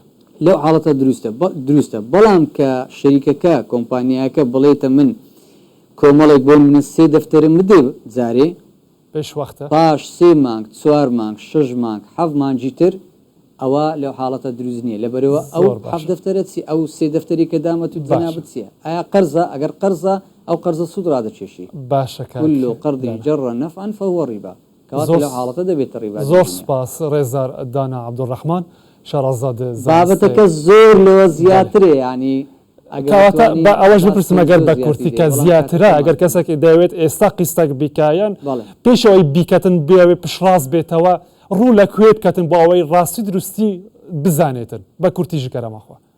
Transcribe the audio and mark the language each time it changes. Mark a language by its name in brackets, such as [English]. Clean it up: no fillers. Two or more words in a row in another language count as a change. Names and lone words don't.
[Central Kurdish] لەو حاڵەتە دروستە بەڵام کە شەریکەکە کۆمپانیاکە بڵێتە من کۆمەڵێک بۆ منە 3 دەفتەرم بدێ جارێ پێش وەختە پاش 3 مانگ 4 مانگ 6 مانگ 7 مانگی تر ئەوە لەو حاڵەتە دروست نییە لەبەرەوە ئەو 7 دەفتەرە چی ئەو 3 دەفتەری کە دامەت و جەنابەت چییە ئایا قەرزە ئەگەر قەرزە ئەو قەرزە سوود ڕادەچێشی باشە [Arabic] كل قرض جر نفعا فهو ربا [Central Kurdish] كواتە لەو حاڵەتە دەبێتە ڕیبا زۆر سپاس ڕێزدار دانا عەبدوڕەحمان شارەزاد بابەتەکە زۆر لەوە زیاترێ ینی کەواتە ئەوەش بپرسم ئەگەر بە کورتی کە زیاترە ئەگەر کەسێک دەوێت ئێستا قیستەک بیکایەن پێشەوەی بیکەتن بێوێ پشڕاست بێتەوە ڕوو لەکوێ بکەتن بۆ ئەوەی ڕاستی دروستی بزانێتن بە کورتیژی کەرەمەخوا